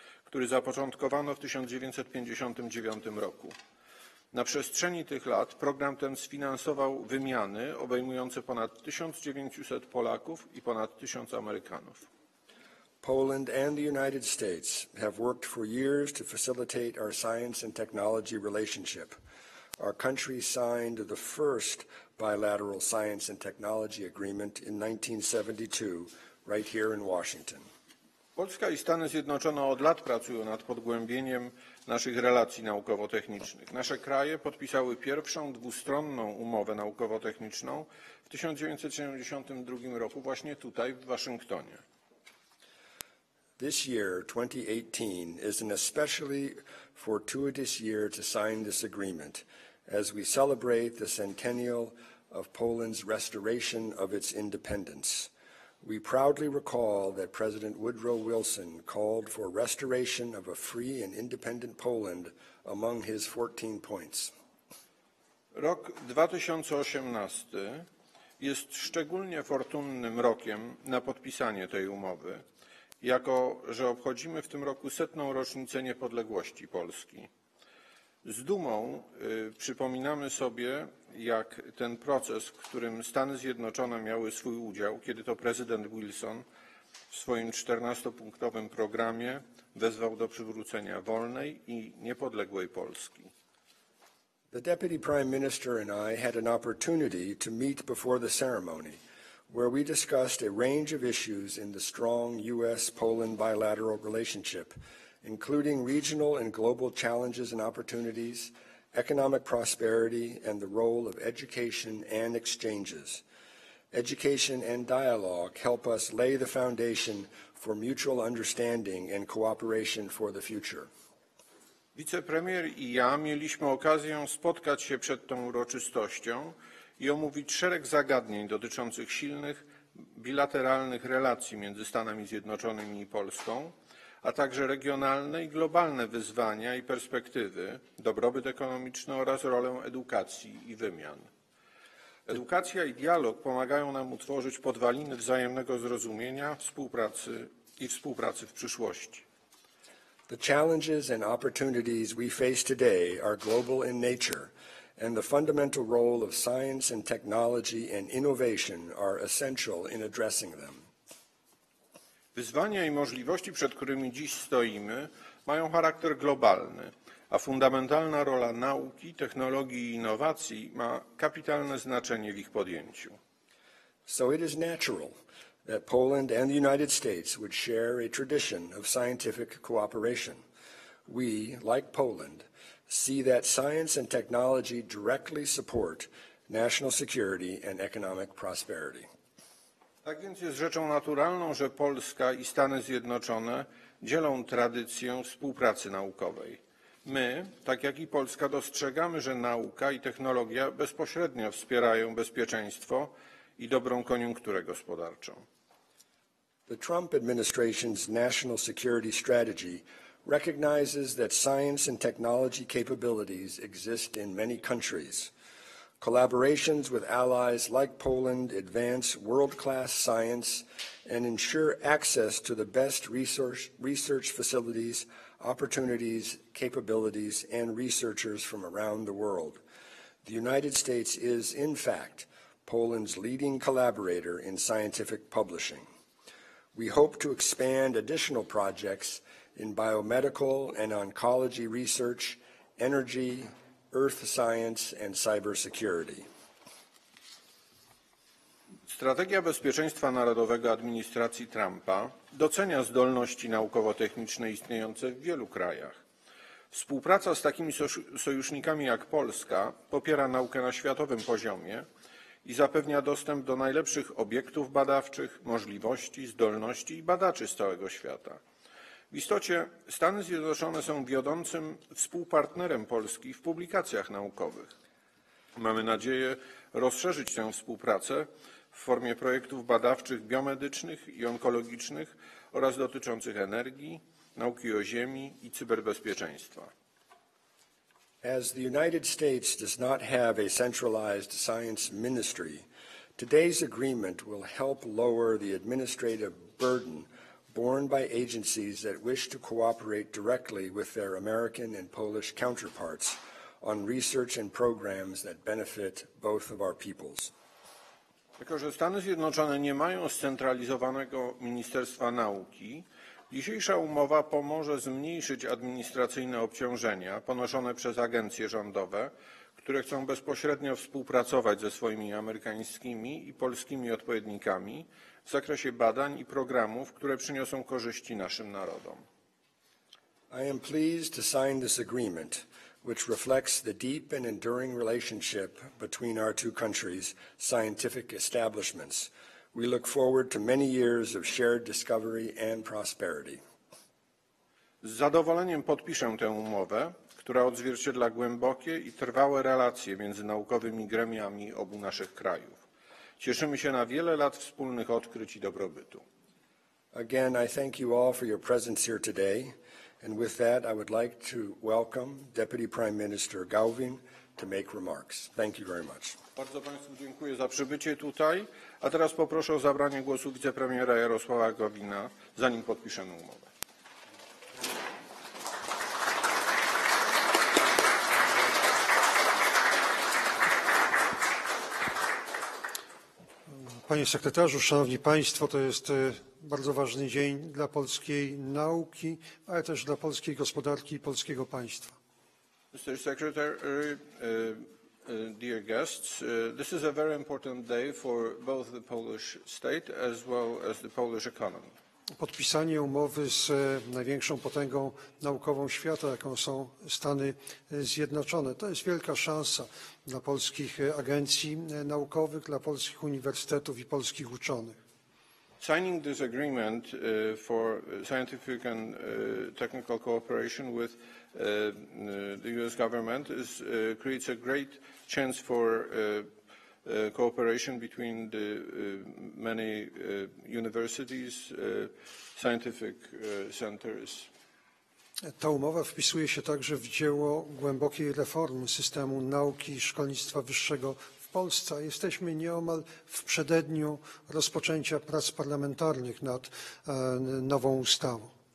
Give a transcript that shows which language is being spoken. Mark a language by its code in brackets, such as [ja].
[pl] który zapoczątkowano w 1959 roku. Na przestrzeni tych lat program ten sfinansował wymiany obejmujące ponad 1900 Polaków i ponad 1000 Amerykanów. [en] Poland and the United States have worked for years to facilitate our science and technology relationship. Our countries signed the first bilateral science and technology agreement in 1972, right here in Washington. [pl] Polska i Stany Zjednoczone od lat pracują nad pogłębieniem naszych relacji naukowo-technicznych. Nasze kraje podpisały pierwszą dwustronną umowę naukowo-techniczną w 1972 roku właśnie tutaj w Waszyngtonie. [en] This year, 2018, is an especially fortuitous year to sign this agreement as we celebrate the centennial of Poland's restoration of its independence. We proudly recall that President Woodrow Wilson called for restoration of a free and independent Poland among his 14 points. [pl] Rok 2018 jest szczególnie fortunnym rokiem na podpisanie tej umowy, jako że obchodzimy w tym roku 100. rocznicę niepodległości Polski. Z dumą przypominamy sobie, jak ten proces, w którym Stany Zjednoczone miały swój udział, kiedy to prezydent Wilson w swoim 14-punktowym programie wezwał do przywrócenia wolnej i niepodległej Polski. [en] The Deputy Prime Minister and I had an opportunity to meet before the ceremony, where we discussed a range of issues in the strong U.S.-Poland bilateral relationship, including regional and global challenges and opportunities, economic prosperity, and the role of education and exchanges. Education and dialogue help us lay the foundation for mutual understanding and cooperation for the future. [pl] Wicepremier i ja mieliśmy okazję spotkać się przed tą uroczystością i omówić szereg zagadnień dotyczących silnych, bilateralnych relacji między Stanami Zjednoczonymi i Polską, a także regionalne i globalne wyzwania i perspektywy, dobrobyt ekonomiczny oraz rolę edukacji i wymian. Edukacja i dialog pomagają nam utworzyć podwaliny wzajemnego zrozumienia, współpracy w przyszłości. [en] The challenges and opportunities we face today are global in nature, and the fundamental role of science and technology and innovation are essential in addressing them. [pl] Wyzwania i możliwości, przed którymi dziś stoimy, mają charakter globalny, a fundamentalna rola nauki, technologii i innowacji ma kapitalne znaczenie w ich podjęciu. [en] So it is natural that Poland and the United States would share a tradition of scientific cooperation. We, like Poland, see that science and technology directly support national security and economic prosperity. [pl] Tak więc jest rzeczą naturalną, że Polska i Stany Zjednoczone dzielą tradycję współpracy naukowej. My, tak jak i Polska, dostrzegamy, że nauka i technologia bezpośrednio wspierają bezpieczeństwo i dobrą koniunkturę gospodarczą. [en] The Trump administration's national security strategy recognizes that science and technology capabilities exist in many countries. Collaborations with allies like Poland advance world-class science and ensure access to the best research facilities, opportunities, capabilities, and researchers from around the world. The United States is, in fact, Poland's leading collaborator in scientific publishing. We hope to expand additional projects in biomedical and oncology research, energy, earth science, and cybersecurity. [pl] Strategia bezpieczeństwa narodowego administracji Trumpa docenia zdolności naukowo-techniczne istniejące w wielu krajach. Współpraca z takimi sojusznikami jak Polska popiera naukę na światowym poziomie i zapewnia dostęp do najlepszych obiektów badawczych, możliwości, zdolności i badaczy z całego świata. W istocie Stany Zjednoczone są wiodącym współpartnerem Polski w publikacjach naukowych. Mamy nadzieję rozszerzyć tę współpracę w formie projektów badawczych biomedycznych i onkologicznych oraz dotyczących energii, nauki o ziemi i cyberbezpieczeństwa. [en] As the United States does not have a centralized science ministry, today's agreement will help lower the administrative burden borne by agencies that wish to cooperate directly with their American and Polish counterparts on research and programs that benefit both of our peoples. [pl] Jako że Stany Zjednoczone nie mają scentralizowanego Ministerstwa Nauki, dzisiejsza umowa pomoże zmniejszyć administracyjne obciążenia ponoszone przez agencje rządowe, które chcą bezpośrednio współpracować ze swoimi amerykańskimi i polskimi odpowiednikami w zakresie badań i programów, które przyniosą korzyści naszym narodom. [en] I am pleased to sign this agreement, which reflects the deep and enduring relationship between our two countries' scientific establishments. We look forward to many years of shared discovery and prosperity. [pl] Z zadowoleniem podpiszę tę umowę, która odzwierciedla głębokie i trwałe relacje między naukowymi gremiami obu naszych krajów. Cieszymy się na wiele lat wspólnych odkryć i dobrobytu. [en] Again, I thank you all for your presence here today. And with that, I would like to welcome Deputy Prime Minister Gowin to make remarks. Thank you very much. [pl] Bardzo Państwu dziękuję za przybycie tutaj, a teraz poproszę o zabranie głosu wicepremiera Jarosława Gowina, zanim podpiszemy umowę. Panie sekretarzu, szanowni państwo, to jest bardzo ważny dzień dla polskiej nauki, ale też dla polskiej gospodarki i polskiego państwa. [en] Mr. Secretary, dear guests, this is a very important day for both the Polish state as well as the Polish economy. [pl] Podpisanie umowy z największą potęgą naukową świata, jaką są Stany Zjednoczone, to jest wielka szansa dla polskich agencji naukowych, dla polskich uniwersytetów i polskich uczonych. [en] Signing this agreement for scientific and technical cooperation with the U.S. government creates a great chance for cooperation between the many universities, scientific centers. [pl] Ta umowa wpisuje się także w dzieło głębokiej reformy systemu nauki i szkolnictwa wyższego w Polsce. Jesteśmy nieomal w przededniu rozpoczęcia prac parlamentarnych nad nową ustawą.